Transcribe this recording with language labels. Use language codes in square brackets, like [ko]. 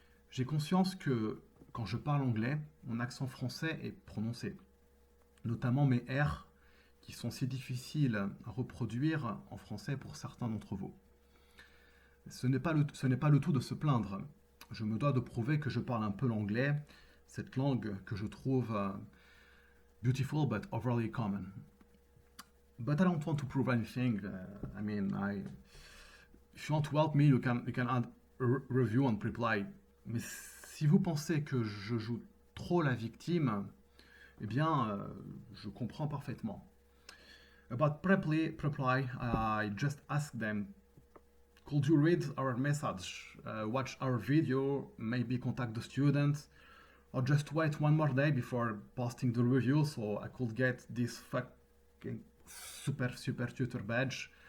[fr] J'ai conscience que quand je parle anglais, mon accent français est prononcé, notamment mes R qui sont si difficiles à reproduire en français pour certains d'entre vous. Ce n'est pas le tout de se plaindre. Je me dois de prouver que je parle un peu l'anglais, cette langue que je trouve [en] beautiful but overly common. But I don't want to prove anything. If you want to help me, you can add a review on Preply. Mais [fr] Si vous pensez que je joue trop la victime, eh bien, je comprends parfaitement. [en] About Preply, I just asked them, could you read our message, watch our video, maybe contact the students, or just wait one more day before posting the review so I could get this fucking super tutor badge?